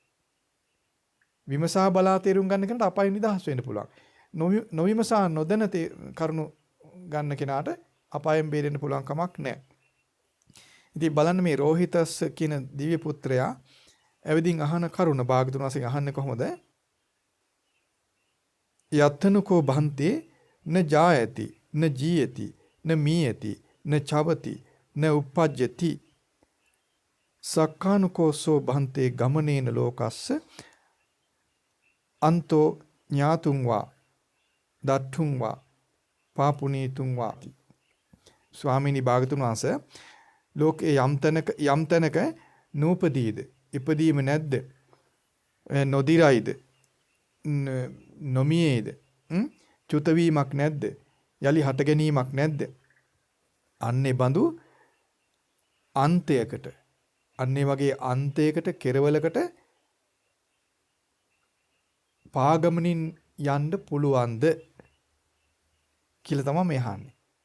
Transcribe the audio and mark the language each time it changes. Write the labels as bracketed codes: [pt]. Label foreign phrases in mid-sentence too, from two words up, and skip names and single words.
[si] විමසා බලා තේරුම් ගන්න කෙනාට අපාය නිදහස් වෙන්න පුළුවන්. නොවිමසා නොදැන කරුණු ගන්න කෙනාට අපායෙන් බේරෙන්න පුළුවන් කමක් නැහැ. ඉතින් බලන්න මේ රෝහිතස් කියන දිව්‍ය පුත්‍රයා ඇවිදින් අහන කරුණ භාගතුන් වහන්සේ අහන්නේ කොහොමද? [pi] යත්තනුකෝ බන්තේ න ජායති න ජීයති න මීයති න චවති න uppajjati සක්කානුකෝසෝ භන්තේ ගමනේන ලෝකස්ස අන්තෝ ඥාතුන් වා දට්ඨුන් වා පාපුනීතුන් වා. [si] ස්වාමීනි භාගතුන් වහන්සේ ලෝකේ යම් තැනක නූපදීද ඉපදීම නැද්ද නොදිරයිද නොමියේද චුත වීමක් නැද්ද යලි හට ගැනීමක් නැද්ද අන්නේ බඳු අන්තයකට අන්නේ වගේ අන්තයකට කෙරවලකට පාගමනින් යන්න පුළුවන්ද කියලා තමයි මේ අහන්නේ.